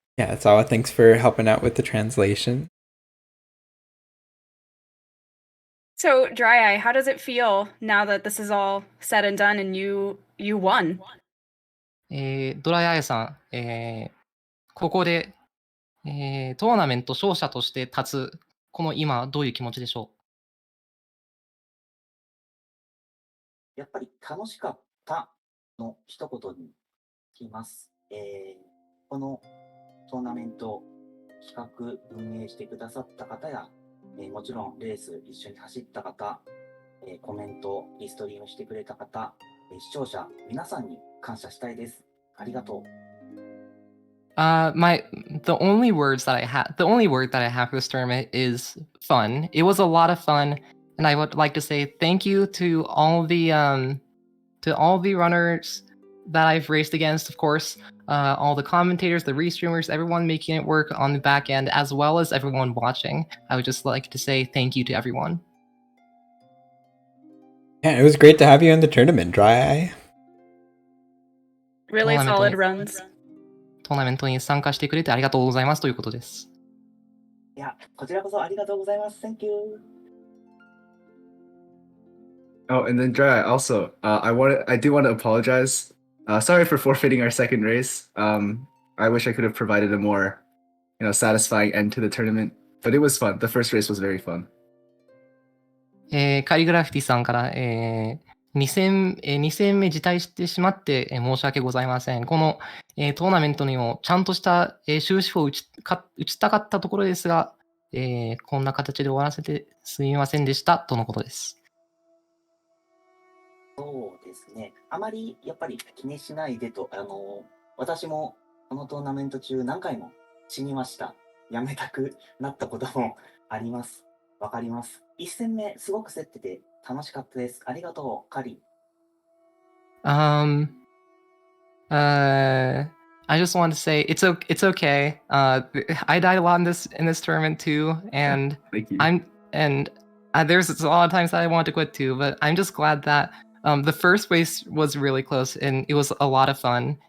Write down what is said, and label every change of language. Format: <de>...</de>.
<en>Yeah, Sawa, thanks for helping out with the translation. So, DryEye, how does it feel now that this is all said and done and you won?</en> <ja>ドライアイさん、ここで、トーナメント勝者として立つ、この今、どういう気持ちでしょやっぱり楽しかったの一言に聞きます。このトーナメント企画運営してくださった方や、もちろんレース一緒に走った方、コメント、リストリームしてくれた方、視聴者皆さんに感謝したいです。ありがとう。</ja> <en>the only word that I have for this tournament is fun. It was a lot of fun, and I would like to say thank you to all the runners that I've raced against, of course, all the commentators, the restreamers, everyone making it work on the back end, as well as everyone watching. I would just like to say thank you to everyone. Yeah, it was great to have you in the tournament, DryEye. Really Tournament solid win. runs.</en> <ja>トーナメントに参加してくれてありがとうございますということです。いや、こちらこそありがとうございます。</ja> <en>Thank you. Oh, and then Dry, also, I do want to apologize. Sorry for forfeiting our second race. I wish I could have provided a more, satisfying end to the tournament, but it was fun. The first race was very fun.</en> <ja>カリグラフィティさんから、2戦目辞退してしまって、申し訳ございません。この、トーナメントにもちゃんとした、終止符を打ちたかったところですが、こんな形で終わらせてすみませんでしたとのことです。そうですね。あまりやっぱり気にしないでと、私もこのトーナメント中何回も死にました。やめたくなったこともあります。わかります。 1戦目すごく競ってて楽しかったです。ありがとう、カリ。</ja> <en>I just want to say it's okay. I died a lot in this tournament too, and Thank you. there's a lot of times that I want to quit too, but I'm just glad that the first race was really close and it was a lot of fun.</en>